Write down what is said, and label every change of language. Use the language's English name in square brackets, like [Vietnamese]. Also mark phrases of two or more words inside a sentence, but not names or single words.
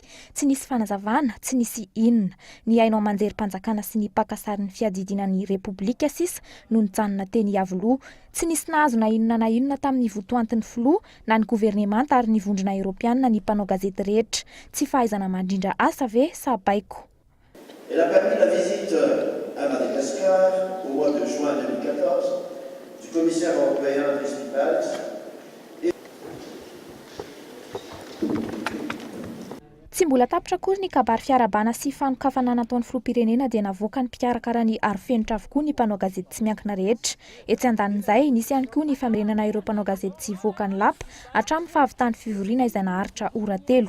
[Malagasy] Tsy nisy fanazavana, tsy nisy inona. Ny hainao manjery-panjakana sy ny pakasarin'ny fiadidinan'ny Repoblika sisa no nitsanona teny Iavoloha. Tsy nisy nahazo na inona tamin'ny votoantin'ny filoha na ny governemanta ary ny vondrona Eoropeanina ny mpanao gazety rehetra. Tsy fahaizana mandrindra asa ve sa baiko. [French] Elle a permis la visite à Madagascar au mois de juin 2014 du commissaire européen principal. [Malagasy] Tsy mbola tapitra kory ny kabary fiarabana sy fanokafana nataon'ny filoham-pirenena dia navoaka ny mpikarakara ny arifenitra avokoa ny mpanao gazety tsy miankina rehetra. Etsy andanin'izay nisy ihany koa ny famerenana ireo mpanao gazety tsy voaka ny lapa hatramin'ny fahavitany fivoriana izay naharitra ora 3.